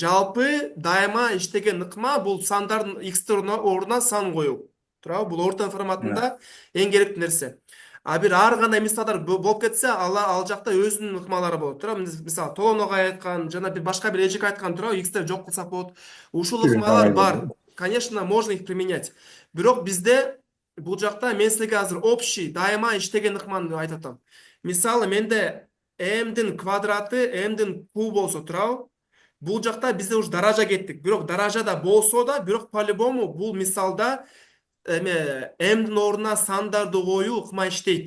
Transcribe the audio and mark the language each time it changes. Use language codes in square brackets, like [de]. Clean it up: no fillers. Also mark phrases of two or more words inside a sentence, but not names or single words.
[ky] Жалпы дайыма иштеген ыкма бул сандардын x-тин ордуна сан коюу. Туурабы? Бул ортон форматында эң керектүү нерсе. Бир ар кандай мисалдар болуп кетсе, ал жакта өзүнүн ыкмалары болот. Туурабы? Мисалы Толон агай айткан, жана бир башка бир эжек айткан, туурабы? X-ти жок кылсак болот. Ушул ыкмалар бар. [ru] Конечно, можно их применять. [ky] Бирок бизде бул жакта мен силерге азыр общий дайыма иштеген ыкманы айтып атам. Мисалы менде m-дин квадраты m-дин куб болсо, туурабы? Бул жакта бизде уж даража кеттик. Бирок даражада болсо да, бирок по-любому бул мисалда m-дин ордуна сандарды коюу ыкма иштейт.